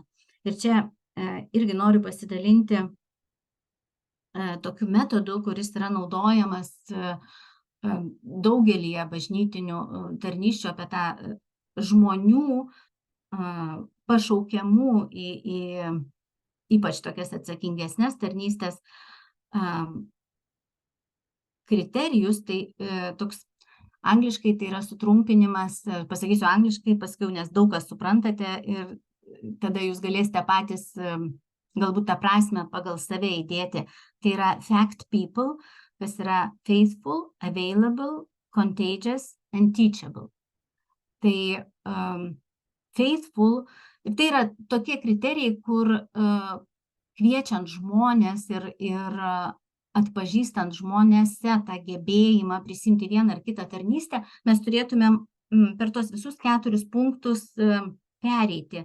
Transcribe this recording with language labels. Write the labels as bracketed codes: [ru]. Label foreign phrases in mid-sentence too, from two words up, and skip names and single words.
[lt] Ir čia irgi noriu pasidalinti tokiu metodu, kuris yra naudojamas daugelyje bažnytinių tarnysčių apie tą žmonių pašaukiamų į ypač tokias atsakingesnės tarnystės kriterijus. Tai toks angliškai tai yra sutrumpinimas, pasakysiu angliškai paskui, nes daug kas suprantate ir tada jūs galėsite patys galbūt tą prasme pagal save įdėti. Tai yra [en] FACT people, [lt] kas yra [en] faithful, available, contagious and teachable. [lt] Tai faithful, tai yra tokie kriterijai, kur kviečiant žmonės ir atpažįstant žmonėse tą gebėjimą prisimti vieną ar kitą tarnystę, mes turėtumėm per tos visus 4 punktus pereiti.